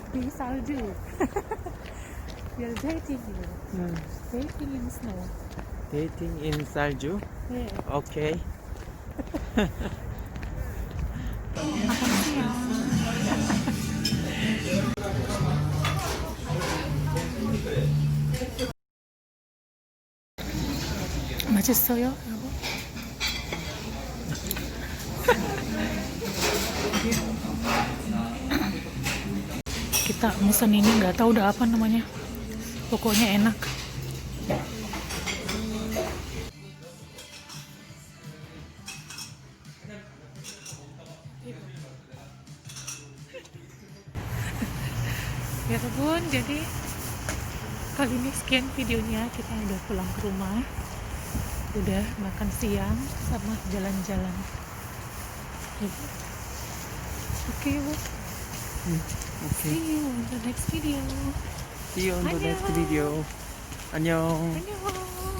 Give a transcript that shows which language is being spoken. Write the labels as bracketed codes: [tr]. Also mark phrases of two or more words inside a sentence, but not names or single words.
[en] salju. We are dating here. Hmm. Dating in snow. Dating in Salju. Yeah. Okay. [id] Makan siang. [ko] 맛있어요, 여보? [id] Kita pesan ini nggak tahu udah apa namanya. Pokoknya enak. Ya teman, jadi kali ini sekian videonya. Kita udah pulang ke rumah, udah makan siang sama jalan-jalan. Oke, Bu. [en] Okay. See you on the next video. See you on the next [ko] 안녕. [en] video. [ko] 안녕. 안녕.